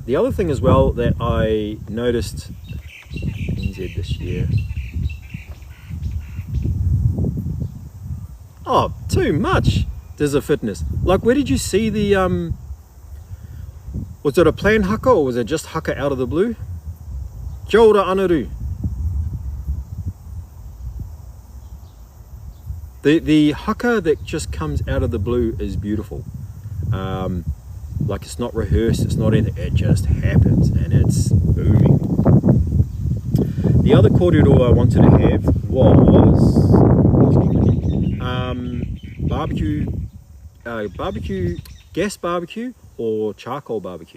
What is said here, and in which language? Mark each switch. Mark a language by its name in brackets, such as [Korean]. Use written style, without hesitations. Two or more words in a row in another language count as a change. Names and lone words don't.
[English] The other thing as well that I noticed NZ this year. Oh, too much. There's a fitness. Like, where did you see the was it a planned haka, or was it just haka out of the blue? [Māori] Kia ora anaru. [English] The haka that just comes out of the blue is beautiful. Like, it's not rehearsed, it's not anything, it just happens and it's booming. The other kōrero I wanted to have was barbecue, gas barbecue or charcoal barbecue.